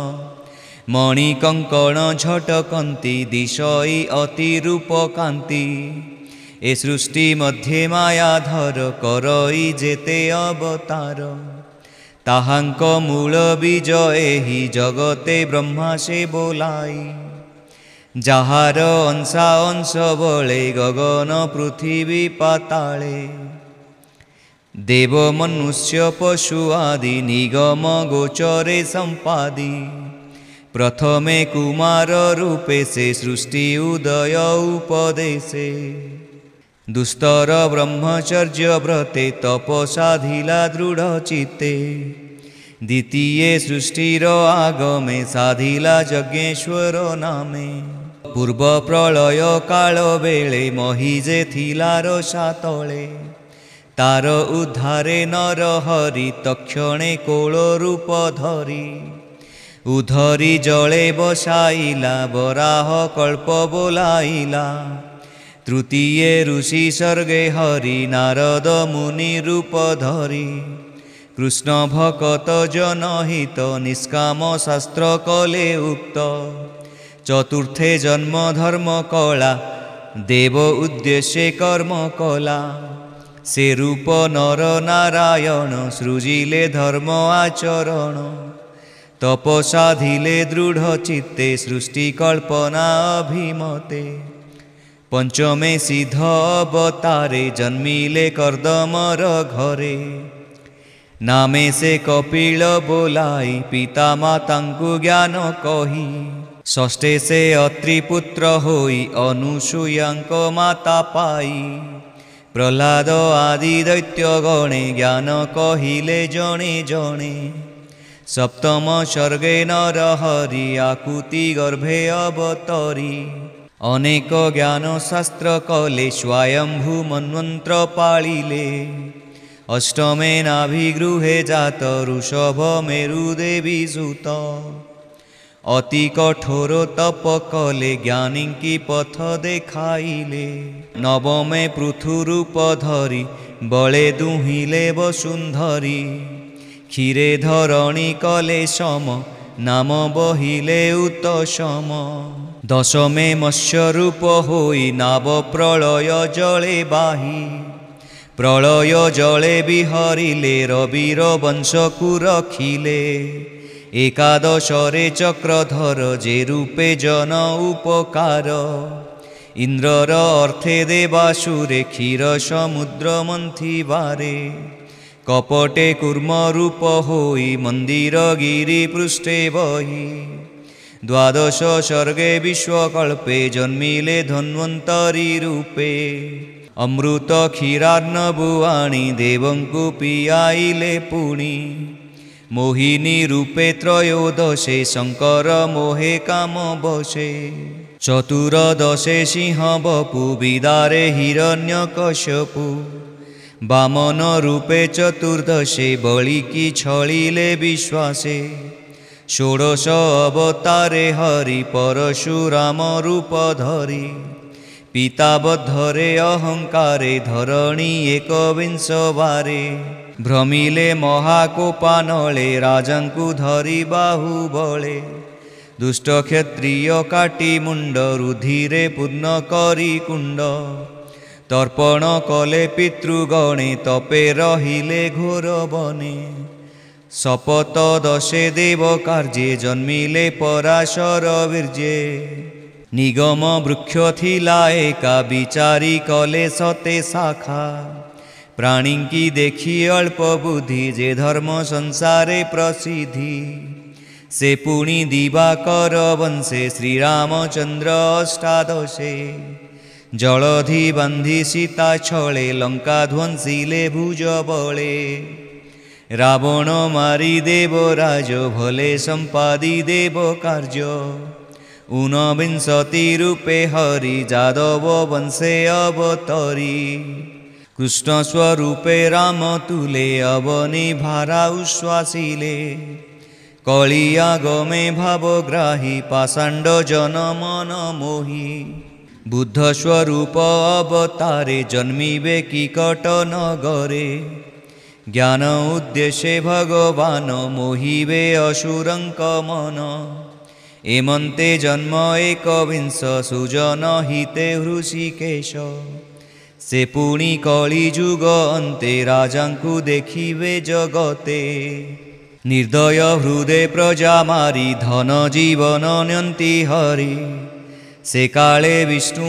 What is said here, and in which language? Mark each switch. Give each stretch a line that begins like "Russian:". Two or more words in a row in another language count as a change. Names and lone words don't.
Odia: ମଣିକଙ୍କଣ ଝଟକନ୍ତି ଦିଶଇ ଅତି ରୂପ କାନ୍ତି। ଏ ସୃଷ୍ଟି ମଧ୍ୟେ ମାୟାଧର କରଇ ଜେତେ ଅବତାର। ତାହାଙ୍କ ମୂଳ ବୀଜ ଏହି ଜଗତେ ବ୍ରହ୍ମା ସେ ବୋଲାଇ। ଯାହାର ଅଂଶା ଅଂଶ ବଳେ ଗଗନ ପୃଥ୍ୱୀ ପାତାଳେ। ଦେବ ମନୁଷ୍ୟ ପଶୁ ଆଦି ନିଗମ ଗୋଚରେ ସମ୍ପାଦି। ପ୍ରଥମେ କୁମାର ରୂପେ ସେ ସୃଷ୍ଟି ଉଦୟ ଉପଦେଶେ। ଦୁସ୍ତର ବ୍ରହ୍ମଚର୍ଯ୍ୟ ବ୍ରତେ ତପସାଧିଲା ଦୃଢ଼ ଚିତ୍ତେ। ଦ୍ୱିତୀୟ ସୃଷ୍ଟିର ଆଗମେ ସାଧିଲା ଯଜ୍ଞେଶ୍ୱର ନାମେ। ପୂର୍ବ ପ୍ରଳୟ କାଳ ବେଳେ ମହୀଜେ ଥିଲାର ସାତଳେ। ତାର ଉଦ୍ଧାରେ ନର ହରି ତକ୍ଷଣେ କୋଳ ରୂପ ଧରି। ଉଧରି ଜଳେ ବସାଇଲା ବରାହ କଳ୍ପ ବୋଲାଇଲା। ତୃତୀୟ ଋଷି ସର୍ଗେ ହରି ନାରଦ ମୁନି ରୂପ ଧରି। କୃଷ୍ଣ ଭକ୍ତ ଜନହିତ ନିଷ୍କାମ ଶାସ୍ତ୍ର କଲେ ଉକ୍ତ। ଚତୁର୍ଥେ ଜନ୍ମ ଧର୍ମ କଳା ଦେବ ଉଦ୍ଦେଶ୍ୟ କର୍ମ କଳା। ସେ ରୂପ ନର ନାରାୟଣ ସୃଜିଲେ ଧର୍ମ ଆଚରଣ। ତପସାଧିଲେ ଦୃଢ଼ ଚିତ୍ତେ ସୃଷ୍ଟି କଳ୍ପନା ଅଭିମତେ। ପଞ୍ଚମେ ସିଦ୍ଧ ଅବତାରେ ଜନ୍ମିଲେ କର୍ଦ୍ଦମର ଘରେ। ନାମେ ସେ କପିଳ ବୋଲାଇ ପିତା ମାତାଙ୍କୁ ଜ୍ଞାନ କହି। ଷଷ୍ଠେ ସେ ଅତ୍ରିପୁତ୍ର ହୋଇ ଅନୁସୂୟାଙ୍କ ମାତା ପାଇ। ପ୍ରହ୍ଲାଦ ଆଦି ଦୈତ୍ୟ ଗଣେ ଜ୍ଞାନ କହିଲେ ଜଣେ ଜଣେ। ସପ୍ତମ ସର୍ଗେ ନର ହରି ଆକୁତି ଗର୍ଭେ ଅବତରି। ଅନେକ ଜ୍ଞାନ ଶାସ୍ତ୍ର କଲେ ସ୍ୱୟମ୍ଭୂ ମନ୍ୱନ୍ତ୍ର ପାଳିଲେ। ଅଷ୍ଟମେ ନାଭିଗୃହେ ଜାତ ଋଷଭ ମେରୁ ଦେବୀ ସୁତ। ଅତି କଠୋର ତପ କଲେ ଜ୍ଞାନୀ କି ପଥ ଦେଖାଇଲେ। ନବମେ ପୃଥୁ ରୂପ ଧରି ବଳେ ଦୁହିଲେ ବସୁନ୍ଧରୀ। କ୍ଷୀରେ ଧରଣୀ କଲେ ସମ ନାମ ବହିଲେ ଉତ୍ତମ। ଦଶମେ ମତ୍ସ୍ୟ ରୂପ ହୋଇ ନାବ ପ୍ରଳୟ ଜଳେ ବାହି। ପ୍ରଳୟ ଜଳେ ବିହରିଲେ ରବୀର ବଂଶ କୋ ରଖିଲେ। ଏକାଦଶରେ ଚକ୍ରଧର ଜେ ରୂପେ ଜନ ଉପକାର ଇନ୍ଦ୍ରର ଅର୍ଥେ ଦେବାସୁରେ କ୍ଷୀର ସମୁଦ୍ର ମନ୍ଥିବାରେ କପଟେ କୂର୍ମ ରୂପ ହୋଇ ମନ୍ଦିର ଗିରି ପୃଷ୍ଠେ ବହି ଦ୍ୱାଦଶ ସର୍ଗେ ବିଶ୍ୱକଳ୍ପେ ଜନ୍ମିଲେ ଧନ୍ୱନ୍ତରୀ ରୂପେ ଅମୃତ କ୍ଷୀରାର୍ଣ୍ଣବୁଆଣି ଦେବଙ୍କୁ ପିଆଇଲେ ପୁଣି ମୋହିନୀ ରୂପେ ତ୍ରୟୋଦଶେ ଶଙ୍କର ମୋହେ କାମ ବସେ ଚତୁର୍ଦ୍ଦଶେ ସିଂହ ବପୁ ବିଦାରେ ହିରଣ୍ୟକଶ୍ୟପୁ ବାମନ ରୂପେ ଚତୁର୍ଦ୍ଦଶେ ବଳିକି ଛଳିଲେ ବିଶ୍ୱାସେ ଷୋଡ଼ଶ ଅବତାରେ ହରି ପରଶୁରାମ ରୂପ ଧରି ପିତାବଦ୍ଧରେ ଅହଙ୍କାରେ ଧରଣୀ ଏକବିଂଶ ବାରେ ଭ୍ରମିଲେ ମହାକୋପାନଳେ ରାଜାଙ୍କୁ ଧରି ବାହୁବଳେ ଦୁଷ୍ଟ କ୍ଷତ୍ରିୟ କାଟି ମୁଣ୍ଡ ରୁଧିରେ ପୂର୍ଣ୍ଣ କରି କୁଣ୍ଡ ତର୍ପଣ କଲେ ପିତୃଗଣେ ତପେ ରହିଲେ ଘୋର ବନେ ଶପଥ ଦଶେ ଦେବ କାର୍ଯ୍ୟେ ଜନ୍ମିଲେ ପରାଶର ବୀର୍ଯ୍ୟେ ନିଗମ ବୃକ୍ଷ ଥିଲା ଏକା ବିଚାରି କଲେ ସତେ ଶାଖା ପ୍ରାଣୀ କି ଦେଖି ଅଳ୍ପ ବୁଦ୍ଧି ଜେ ଧର୍ମ ସଂସାରେ ପ୍ରସିଦ୍ଧି ସେ ପୁଣି ଦିବାକର ବଂଶେ ଶ୍ରୀରାମଚନ୍ଦ୍ର ଅଷ୍ଟାଦଶେ ଜଳଧି ବାନ୍ଧି ସୀତା ଛଳେ ଲଙ୍କା ଧ୍ୱଂସିଲେ ଭୁଜ ବଳେ ରାବଣ ମାରି ଦେବରାଜ ଭଲେ ସମ୍ପାଦି ଦେବ କାର୍ଯ୍ୟ ଊନବିଂଶତି ରୂପେ ହରି ଜାଦବ ବଂଶେ ଅବତରି କୃଷ୍ଣ ସ୍ୱରୂପେ ରାମ ତୁଲେ ଅବନୀ ଭାରା ଉଶ୍ୱାସିଲେ କଳିୟାଗମେ ଭାବଗ୍ରାହୀ ପାଷାଣ୍ଡ ଜନ ମନ ମୋହି ବୁଦ୍ଧ ସ୍ୱରୂପ ଅବତାରେ ଜନ୍ମିବେ କିକଟ ନଗରେ ଜ୍ଞାନ ଉଦ୍ଦେଶ୍ୟେ ଭଗବାନ ମୋହିବେ ଅସୁରଙ୍କ ମନ ଏମନ୍ତେ ଜନ୍ମ ଏକବିଂଶ ସୁଜନ ହିତେ ହୃଷିକେଶ ସେ ପୁଣି କଳି ଜୁଗ ଅନ୍ତେ ରାଜାଙ୍କୁ ଦେଖିବେ ଜଗତେ ନିର୍ଦ୍ଦୟ ହୃଦୟ ପ୍ରଜା ମାରି ଧନ ଜୀବନ ନ୍ୟନ୍ତି ହରି ସେ କାଳେ ବିଷ୍ଣୁ